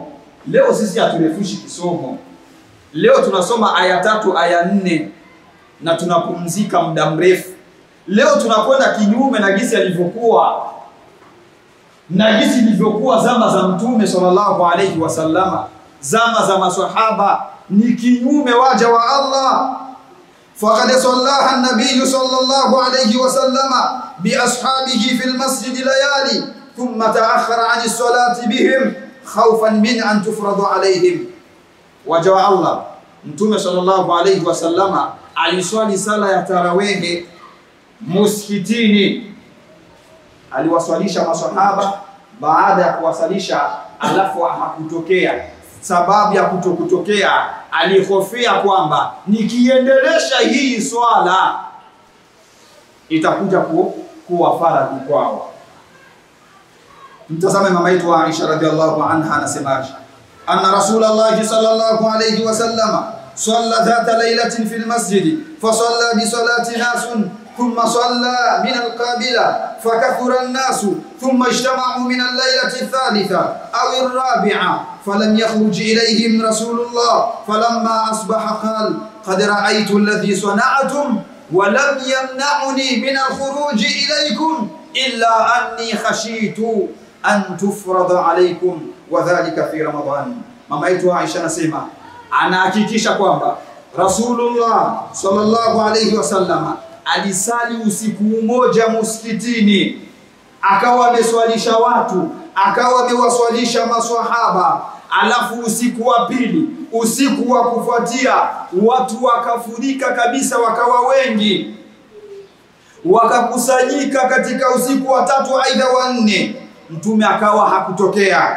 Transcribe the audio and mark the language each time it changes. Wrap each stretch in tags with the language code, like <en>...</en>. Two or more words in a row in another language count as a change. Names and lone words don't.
<sw>Leo sisi haturefushi kisomo. Leo tunasoma aya 3 aya 4 na tunapumzika muda mrefu. Leo tunakwenda kinyume na jinsi alivyokuwa na jinsi ilivyokuwa zama za mtume</sw> <ar>صلى الله عليه وسلم,</ar> <sw>zama za maswahaba ni kinyume. Waja wa Allah,</sw> <ar>فقد صلى النبي صلى الله عليه وسلم بأصحابه في المسجد ليالي ثم تأخر عن الصلاة بهم خوفا من أن تفرض عليهم.</ar> <sw>Waja wa Allah, mtume</sw> <ar>صلى الله عليه وسلم</ar> <sw>aliswali sala ya tarawih msikitini, aliwaswalisha maswahaba. Baada ya kuwasalisha, alafu hakutokea sababu ya kutokutokea, alihofia kwamba nikiendelesha hii swala itakuja kuwa faradhi kwao. Mtazame mama yetu Aisha</sw> <ar>رضي الله عنها</ar> <sw>anasemaje,</sw> <ar>أن رسول الله صلى الله عليه وسلم صلى ذات ليلة في المسجد فصلى بصلاته ناس ثم صلى من القابلة فكثر الناس ثم اجتمعوا من الليلة الثالثة أو الرابعة فلم يخرج إليهم رسول الله فلما أصبح قال قد رأيت الذي صنعتم ولم يمنعني من الخروج إليكم إلا أني خشيت أن تفرض عليكم وذلك في رمضان.</ar> <sw>Mama yetu Aisha anasema, anahakikisha kwamba Rasulullah</sw> <ar>صلى الله عليه وسلم</ar> <sw>alisali usiku mmoja msikitini, akawa ameswalisha watu, akawa amewaswalisha maswahaba, alafu usiku wa pili, usiku wa kufuatia, watu wakafurika kabisa, wakawa wengi, wakakusanyika katika usiku wa tatu aidha wa nne, mtume akawa hakutokea.</sw>